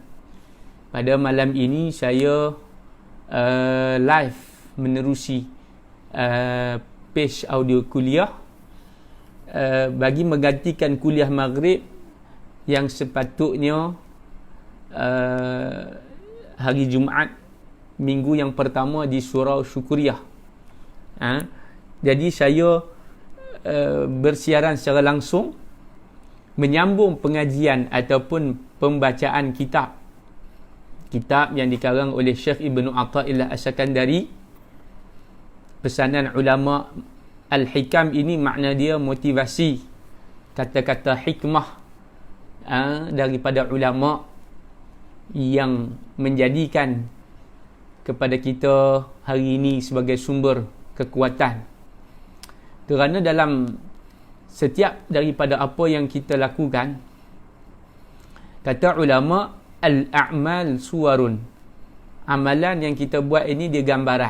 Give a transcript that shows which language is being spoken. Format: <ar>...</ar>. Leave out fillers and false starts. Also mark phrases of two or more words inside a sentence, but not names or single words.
<ms>Pada malam ini saya live menerusi page audio kuliah bagi menggantikan kuliah maghrib yang sepatutnya hari Jumaat minggu yang pertama di Surau Syukuriah. Jadi saya bersiaran secara langsung menyambung pengajian ataupun pembacaan kitab yang dikarang oleh Syekh Ibnu Athaillah As-Sakandari. Pesanan ulama Al-Hikam ini makna dia motivasi kata-kata hikmah daripada ulama yang menjadikan kepada kita hari ini sebagai sumber kekuatan. Kerana dalam setiap daripada apa yang kita lakukan, kata ulama,</ms> <ar>الأعمال صور,</ar> <ms>amalan yang kita buat ini dia gambaran.</ms>